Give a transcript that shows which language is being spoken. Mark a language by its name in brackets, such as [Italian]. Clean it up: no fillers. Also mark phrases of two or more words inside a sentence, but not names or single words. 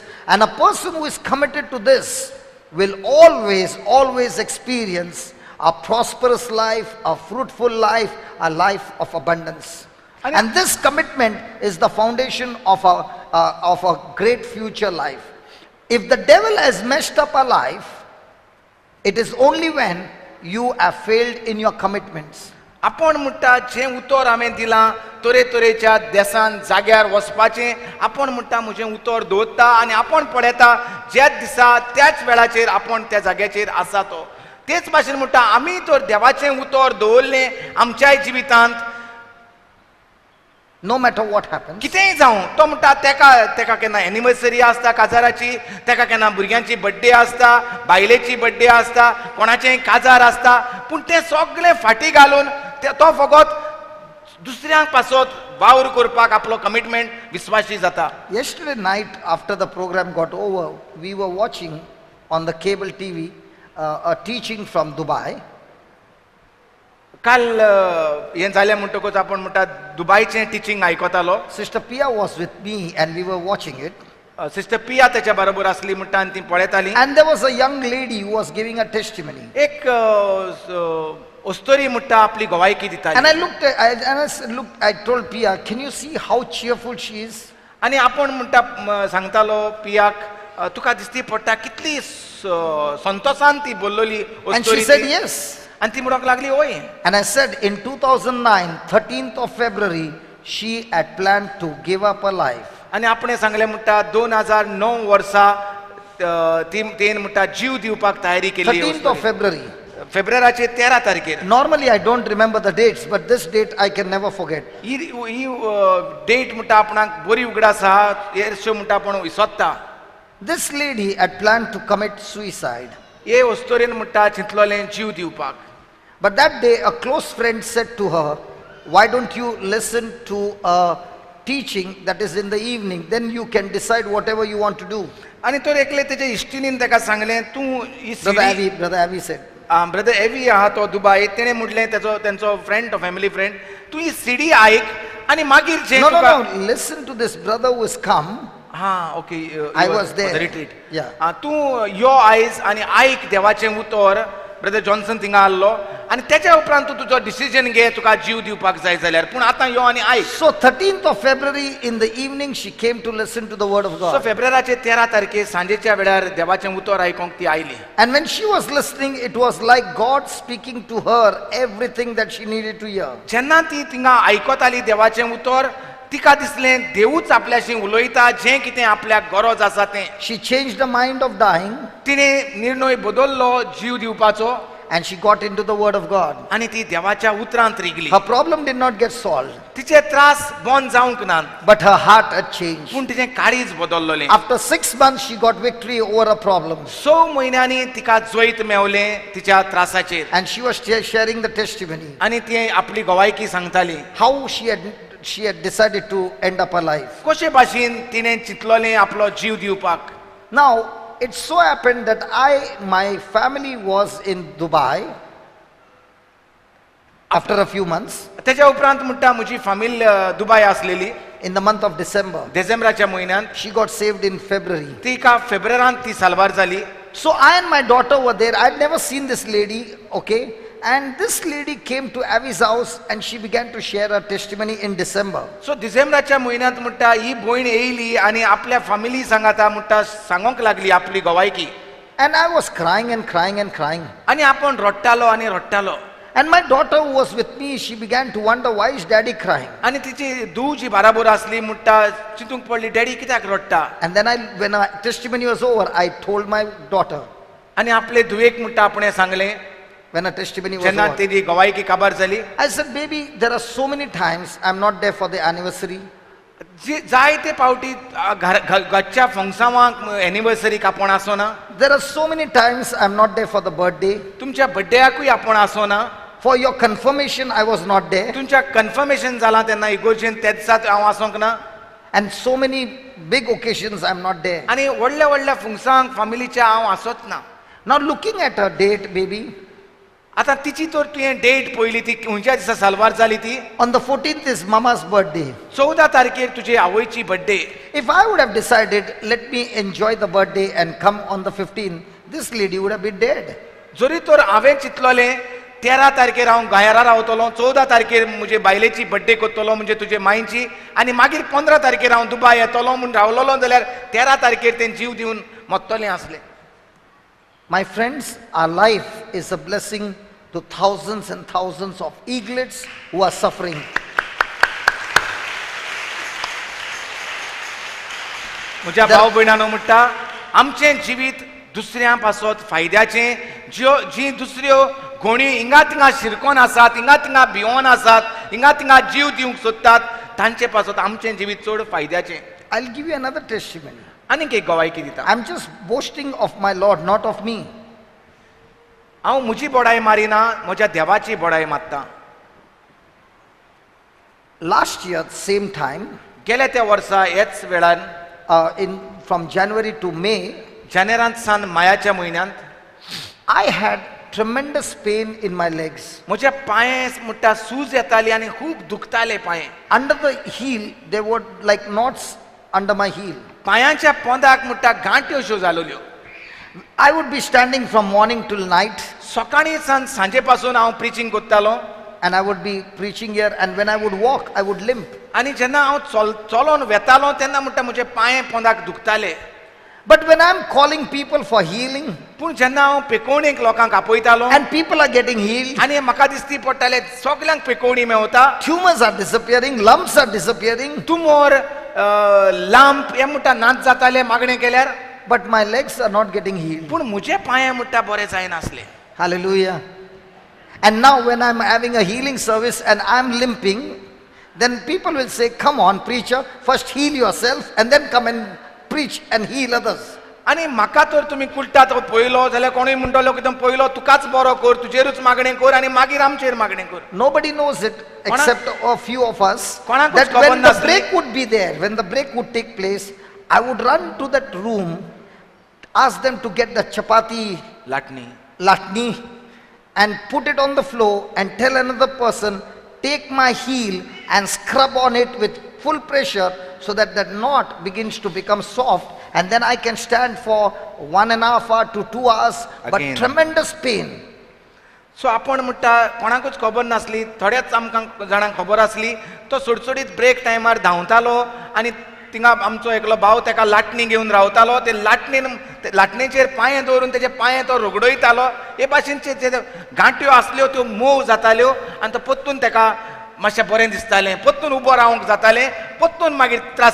[English] And a person who is committed to this will always experience a prosperous life, a fruitful life, a life of abundance. And this commitment is the foundation of a great future life. If the devil has messed up our life, it is only when you have failed in your commitments. [Konkani] आपण म्हणटा जे उतर हांवें दिलां तरेतरेच्या देशान जाग्यार वचपाचें आपण म्हणटा म्हजें उतर दवरता आनी आपण पळयता ज्याच दिसा त्याच वेळाचेर आपण त्या जाग्याचेर आसा तो. तेच भाशेन म्हणटा आमी तर देवाचें उतर दवरलें आमच्याय जिवितांत [English] No matter what happens. [Konkani] कितेंय जावं तो म्हणटा तेका केन्ना एनिवर्सरी आसता काजाराची, तेका केन्ना भुरग्यांची बर्थडे आसता, बायलेची बर्थडे आसता, कोणाचेंय काजार आसता, पूण तें सगळें फाटीं घालून तो फकत दुसऱ्यांक पासत वावर करपाक आपलो कमिटमेंट विश्वासी जाता. [English] Yesterday night, after the program got over, we were watching on the cable TV a teaching from Dubai. [Konkani] काल हें जालें म्हणटकूच आपण म्हणटा दुबयचें टिचींग आयकतालो. [English] Sister Pia was with me and we were watching it. [Konkani] सिस्टर पिया त्याच्या बरोबर आसली म्हणटा आनी ती पळयताली. [English] And there was a young lady who was giving a testimony. [Konkani] एक अस्तोरी म्हणटा आपली गवायकी दिताली. [English] And I told Pia, can you see how cheerful she is? [Konkani] आनी आपण म्हणटा सांगतालो पियाक तुका दिसती पडटा कितली संतोषान ती बोललोली [English] And she [Konkani] अस्तोरी [English] said [Konkani] ती. [English] yes. [Konkani] आनी ती म्हणूंक लागली ओय. [English] And I said in 2009, 13th of February, she had planned to give up her life. [Konkani] आनी आपणें सांगलें म्हणटा 2009 वर्सा तेन म्हणटा जीव दिवपाक तयारी केली. [English] 13th of February. [Konkani] फेब्रुवारीचे 13 तारखेर. [English] Normally I don't remember the dates, but this date I can never forget. [Konkani] ही डेट म्हणटा आपणाक बरी उगड आसा, हेरश्यो म्हणटा आपण विसरता. [English] This lady had planned to commit suicide. [Konkani] हे अस्तोरेन म्हणटा चिंतलोलें जीव दिवपाक. [English] But that day a close friend said to her, why don't you listen to a teaching that is in the evening, then you can decide whatever you want to do. [Konkani] आनी तर एकले तेजे इश्टिनीन ताका सांगलें तूं ही [English] Brother Avi said. [Konkani] ब्रदर एवी आहा तो दुबय तेणें म्हणलें तेंचो फ्रेंड तो [English] family friend [Konkani] तूं ही सीडी आयक आनी मागीर जे [English] No, listen to this brother who has come. ha okay I was there. रिट्रीट. Yeah. [Konkani] तूं यो आयज आनी आयक देवाचें उतर. ब्रदर जॉन्सन थिंगा आसलो आनी तेच्या उपरांत तूं तुजो डिसिजन घे तुका जीव दिवपाक जाय जाल्यार, पूण आतां यो आनी आयक. [English] So 13th of February in the evening she came to listen to the word of सो God. [Konkani] फेब्रुवारीचे 13 तारखेर सांजेच्या वेळार देवाचें उतर आयकोंक ती आयली. [English] And when she was listening, it was like God speaking to her everything that she needed to hear. [Konkani] जेन्ना ती थिंगा आयकताली देवाचें उतर तिका दिसलें देवूच आपल्याशी उलयता जें कितें आपल्याक गरज आसा तें. [English] She changed the mind of dying [Konkani] तिणें निर्णय बदललो जीव दिवपाचो [English] and she got into the word of God. [Konkani] आनी ती देवाच्या उतरांत रिगली. [English] Her problem did not get solved, [Konkani] तिचे त्रास बंद जावंक ना, [English] but her heart had changed. [Konkani] पूण तिचें काळीज बदललोलें. [English] After 6 months, she got victory over her problem. [Konkani] 6 म्हयन्यांनी तिका जैत मेवलें तिच्या त्रासाचेर. [English] And she was sharing the testimony, [Konkani] आनी ती आपली गवायकी सांगताली [English] how she had decided to end up her life. [Konkani] कशे भाशेन तिणें चिंतलोलें आपलो जीव दिवपाक. [English] Now, it so happened that my family was in Dubai after a few months [Konkani] तेच्या उपरांत म्हणटा म्हजी फामील दुबय आसलेली [English] in the month of December. [Konkani] डिसेंबराच्या म्हयन्यांत. [English] She got saved in February. [Konkani] तिका फेब्रुवारांत ती सालवार जाली. [English] So I and my daughter were there. I'd never seen this lady, okay? And this lady came to Avi's house and she began to share her testimony in December. [Konkani] सो डिसेंबराच्या म्हयन्यांत म्हणटा ही भयण येयली आनी आपल्या फामिली सांगाता म्हणटा सांगोंक लागली आपली गवायकी. [English] And I was crying and crying and crying. [Konkani] आनी आपण रडटालो आनी रडटालो. [English] And my daughter who was with me, she began to wonder, why is daddy crying? [Konkani] आनी तिची धूव जी बाराबर आसली म्हणटा चिंतूंक पडली डॅडी कित्याक रडटा. [English] And then when our testimony was over, I told my daughter, [Konkani] आनी आपले धुवेक म्हणटा आपणें सांगलें [English] when her testimony was [Konkani] जेन्ना [English] over, [Konkani] तेजी गवायकी काबार जाली. [English] I said, baby, there are so many times I'm not there for the anniversary. [Konkani] जायते पावटी घरच्या फंक्शनाक एनिवर्सरीक आपण आसोना. [English] There are so many times I'm not there for the birthday. [Konkani] तुमच्या बर्थडेयाकूय आपण आसोना. [English] For your confirmation, I was not there. [Konkani] तुमच्या कन्फर्मेशन जालां तेन्ना इगोर्जेन त्या दिसात हांव आसोंक ना. [English] And so many big occasions I'm not there. [Konkani] आनी व्हडल्या व्हडल्या फंक्शनाक फामिलीच्या हांव आसोच ना. [English] Now looking at her date, baby, [Konkani] आतां तिची तर तुवें डेट पयली ती खंयच्या दिसा सालवार जाली ती. [English] on the 14th is Mama's birthday. [Konkani] 14 तारखेर तुजे आवयची बर्थडे. [English] If I would have decided, let me enjoy the birthday and come on the 15th, this lady would have been dead. [Konkani] जरी तर हांवें चिंतलोलें 13 तारखेर हांव गोंयारा रावतलो, 14 तारखेर म्हजे बायलेची बर्थडे करतलो म्हणजे तुजे मायची, आनी मागीर 15 तारखेर हांव दुबाय येतलो म्हूण रावलोलो जाल्यार 13 तारखेर तें जीव दिवन मरतलें आसलें. [English] My friends, our life is a blessing to thousands and thousands of eaglets who are suffering. [Konkani] म्हज्या भाव भयणांनो म्हणटा आमचें जिवीत दुसऱ्यां पासत फायद्याचें, जी दुसऱ्यो घोणी हिंगा थिंगा शिरकोन आसात, हिंगा थिंगा भिवोन आसात, हिंगा थिंगा जीव दिवंक सोदतात, तांचे पासत आमचें जिवीत चड फायद्याचें. [English] I'll give you another testimony. [Konkani] आनीक एक गवायकी दिता. [English] I'm just boasting of my Lord, not of me. [Konkani] हांव म्हजी बोडाय मारिना, म्हज्या देवाची बोडाय मारता. [English] Last year, same time, [Konkani] गेल्या त्या वर्सा हेच वेळार [English] from January to May, [Konkani] जानेरांत सान मायाच्या म्हयन्यांत [English] I had tremendous pain in my legs. [Konkani] म्हज्या पांये म्हणटा सूज येताली आनी खूब दुखताले पांये. [English] Under the heel, there were like knots under my heel. [Konkani] पांयाच्या पोंदाक म्हणटा गांठ्यो अश्यो जालोल्यो. [English] I would be standing from morning till night, [Konkani] सकाळी सान सांजे पासून हांव प्रिचींग करतालो [English] and I would be preaching here, and when I would walk, I would limp. [Konkani] आनी जेन्ना हांव चलोन वेतालो तेन्ना म्हणटा म्हजे पांये पोंदाक दुखताले. [English] But when I'm calling people for healing, [Konkani] पूण जेन्ना हांव पेकोवणेक लोकांक आपयतालो [English] and people are getting healed, [Konkani] आनी म्हाका दिसती पडटाले सगल्यांक पेकोवणी मेवता, [English] tumors are disappearing, lumps are disappearing, tumor lumps [Konkani] हे म्हणटा नाच जाताले मागणें केल्यार, [English] but my legs are not getting healed. [Konkani] पूण म्हजे पांये म्हणटा बरे जायनासले. [English] Hallelujah. And now when I'm having a healing service and I'm limping, then people will say, come on preacher, first heal yourself and then come and preach and heal others. [Konkani] आनी म्हाका तर तुमी कुलतात पयलो जाल्यार कोणूय म्हणटलो की पयलो तुकाच बरो कर, तुजेरूच मागणें कर आनी मागीर आमचेर मागणें कर. [English] Nobody knows it except a few of us, [Konkani] कोणाकूच [English] that [Konkani] खबर [English] when the [Konkani] नासली. [English] break would be there, when the break would take place, I would run to that room, ask them to get the chapati [Konkani] लाटणी [English] latni and put it on the floor and tell another person, take my heel and scrub on it with full pressure so that that knot begins to become soft, and then I can stand for 1.5 hours to 2 hours, but Again. tremendous pain. [Konkani] सो आपण म्हणटा कोणाकूच खबर नासली, थोड्याच आमकां जाणांक खबर आसली. तो सुटसुटीत [English] break timar [Konkani] धांवतालो आनी थिंगा आमचो एकलो भाव ताका लाटणी घेवन रावतालो. ते लाटणेचेर पांये दवरून तेजे पांये तो रगडयतालो. हे भाशेनचे जे गांठ्यो आसल्यो त्यो मोव जाताल्यो आनी तो पत्तून ताका मातशें बरें दिसतालें, पत्तून उबो रावंक जातालें, पत्तून मागीर त्रास